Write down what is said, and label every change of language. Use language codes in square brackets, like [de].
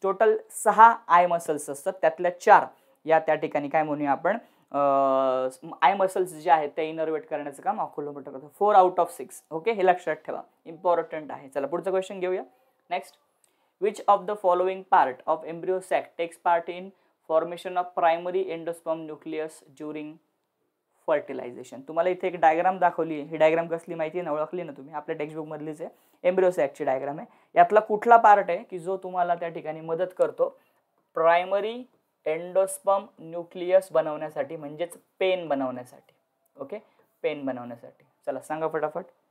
[mr] Total 6 I muscles असतात, त्यातल्या 4 या त्या ठिकाणी काय म्हणूया आपण आय मसल्स जे आहेत ते इनर्वेट करण्याचं काम ऑक्युलोमोटर करतो. 4 आउट ऑफ 6. ओके, हे लक्षात ठेवा, इम्पॉर्टंट आहे. चला पुढचा क्वेश्चन घेऊया. [en] Next, which of the following part of embryo sac takes part in formation of primary endosperm nucleus during fertilisation. [mr] तुम्हाला इथे एक डायग्राम दाखवली. ही डायग्राम कसली माहिती आहे ना, ओळखली ना तुम्ही, आपल्या टेक्स्टबुक मधलीच आहे. एम्ब्रियो सॅकची डायग्राम आहे. यातला कुठला पार्ट आहे की जो तुम्हाला त्या ठिकाणी मदत करतो प्रायमरी एंडोस्पर्म न्यूक्लियस बनवण्यासाठी, म्हणजेच पेन बनवण्यासाठी. ओके, पेन बनवण्यासाठी. चला सांगा फटाफट.